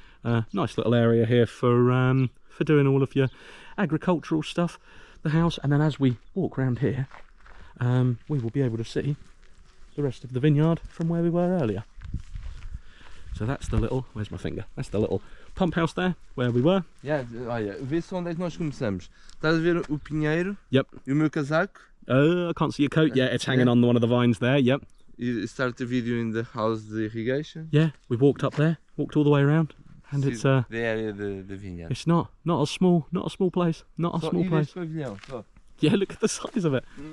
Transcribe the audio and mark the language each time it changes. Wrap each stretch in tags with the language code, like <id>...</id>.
<en>Nice little area here for doing all of your agricultural stuff, the house. And then as we walk around here, we will be able to see the rest of the vineyard from where we were earlier. So that's the little, where's my finger? That's the little pump house there, where we were.</en> <pt>Yeah, olha, vê só onde é que nós começamos. Estás a ver o pinheiro?</pt> <en>Yep.</en> <pt>E o meu casaco?</pt> <en>I can't see your coat. Yeah, it's hanging on one of the vines there, yep. You start the video in the house, the irrigation. Yeah, we walked up there, walked all the way around. And it's the area the vineyard. It's not a small place. Not a small place.</en> <pt>Só pavilhão, só.</pt> <en>Yeah, look at the size of it.</en>